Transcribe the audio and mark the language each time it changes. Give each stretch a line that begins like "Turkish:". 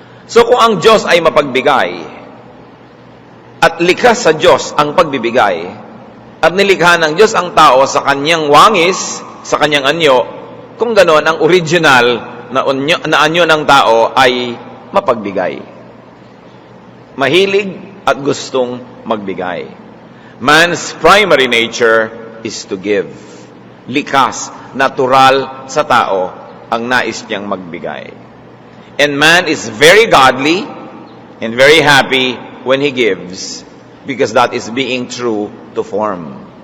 Filipino: So kung ang Diyos ay mapagbigay at likas sa Diyos ang pagbibigay at nilikha ng Diyos ang tao sa Kanyang wangis, sa Kanyang anyo, kung gano'n ang original na anyo ng tao ay mapagbigay. Mahilig at gustong magbigay.
English: Man's primary nature is to give.
Filipino: Likas, natural sa tao ang nais niyang magbigay.
English: And man is very godly and very happy when he gives because that is being true to form.